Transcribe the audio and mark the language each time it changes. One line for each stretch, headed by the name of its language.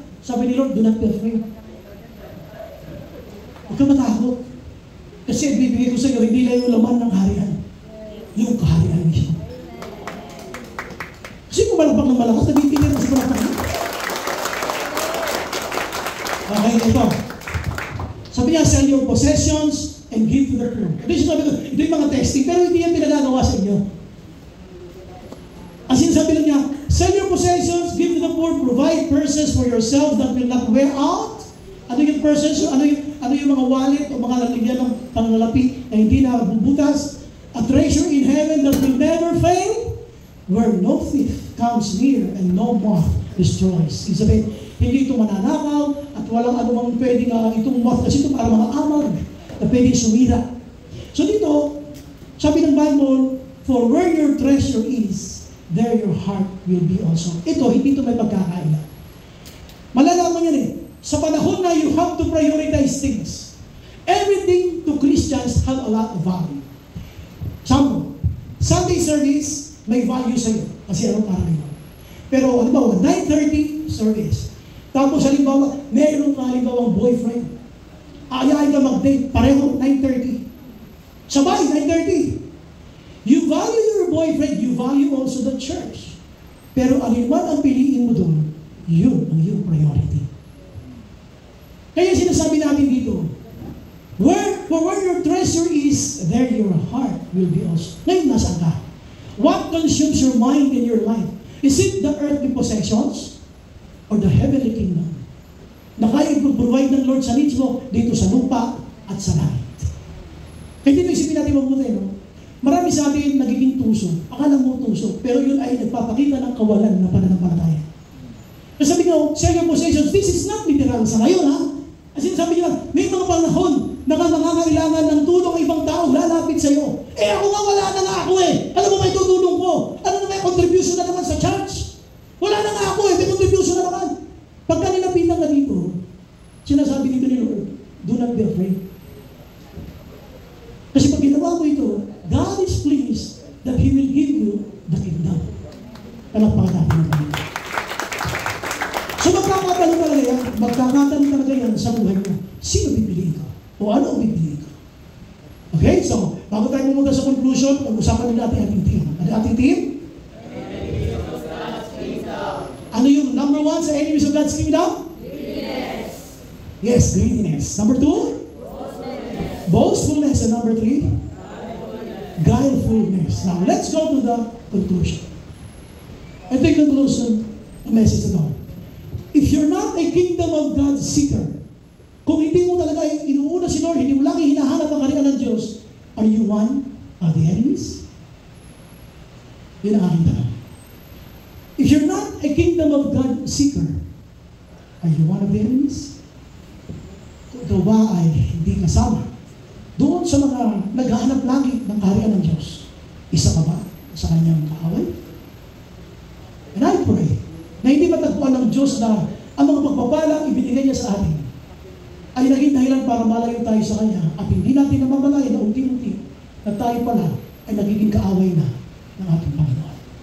Filipino: Sabi ni
English: Lord, do not be afraid.
Filipino: Huwag ka matakot. Kasi bibigay ko sa iyo, hindi lang yung laman ng harian. Yung kaharian mismo. Kasi kung malapag ng malakas, nabibigyan mo sa malapag. Okay, ito. Sabi niya,
English: sell your possessions and give to the poor.
Filipino: Ito yung mga testing, pero hindi yan pinagagawa sa inyo. As in, sabi lang niya,
English: sell your possessions, give to the poor, provide purses for yourselves that will not wear out.
Filipino: Ano yung purses? Ano yung mga wallet o mga lalagyan ng panlalapi na hindi na bubutas?
English: A treasure in heaven that will never fail, where no thief comes near and no moth destroys.
Filipino: Ibig sabihin, hindi ito mananakaw at walang anumang pwedeng itong moth kasi ito para mga amag na pwedeng sumira. So dito, Sabi ng
English: Bible, for where your treasure is, there your heart will be also.
Filipino: Ito, hindi ito may pagkakaila. Malalaman yan eh. Sa panahon na
English: you have to prioritize things, everything to Christians have a lot of value.
Filipino: Example, Sunday service, may value sa'yo. Kasi anong para kayo. Pero halimbawa, 9:30 service. Tapos halimbawa, meron ka halimbawa boyfriend. Ayayin ka mag-date, pareho 9:30. Sabay, 9:30.
English: You value your boyfriend, you value also the church.
Filipino: Pero alin man ang piliin mo doon, yun ang iyong priority. Kaya sinasabi natin dito,
English: for where your treasure is, there your heart will be also.
Filipino: Ngayon, nasaan ka?
English: What consumes your mind in your life? Is it the earthly possessions or the heavenly kingdom?
Filipino: Na kaya i-provide ng Lord sa needs mo dito sa lupa at sa langit. Kaya dito isipin natin mabuti, no? Marami sa atin nagiging tuso. Akala mo tuso. Pero yun ay nagpapakita ng kawalan ng pananampalataya. Kasi sabi ko,
English: share your possessions. This is not literal
Filipino: sa ngayon, ha? Kasi sabi nila, may mga panahon na nangangailangan ng tulong ng ibang tao, lalapit sa iyo. Eh ako nga, wala na nga ako eh. Ano ba may tutulong ko? Ano na may contribution na naman sa church? Wala na nga ako eh, may contribution na naman. Pagka nilapitan ka dito, sinasabi dito ni Lord,
English: do not be afraid.
Filipino: Kasi pag ginawa mo ito,
English: God is pleased that He will give you the kingdom.
Filipino: Palakpakan natin ang Panginoon. So magkakatanong talaga yan, magkakatanong talaga yan sa buhay mo. Sino pipiliin ka? O ano ang pipiliin ka? Okay, so bago tayo pumunta sa conclusion, pag-usapan nila ating team. Ano ating team?
English: Enemies of God's kingdom.
Filipino: Ano yung number 1 sa
English: enemies of God's kingdom? Greediness. Yes, greediness. Number 2? Boastfulness. Boastfulness. And number 3? Guilefulness. Now, let's go to the conclusion. I think conclusion, a message
Filipino: ito.
English: If you're not a kingdom of God seeker,
Filipino: kung hindi mo talaga inuuna si Lord, hindi mo lagi hinahanap ang kaharian ng Diyos,
English: are you one of the enemies?
Filipino: Yun ang aking tanong.
English: If you're not a kingdom of God seeker, are you one of the enemies?
Filipino: Kung ito ba ay hindi kasama doon sa mga naghahanap lagi ng kaharian ng Diyos, isa ka ba sa kanyang kaaway?
English: And I pray
Filipino: na hindi matagpuan ng Diyos na ang mga pagpapalang ibinigay niya sa atin ay naging dahilan para malayo tayo sa Kanya at hindi natin namamalayan na unti-unti na tayo pala ay nagiging kaaway na ng ating Panginoon.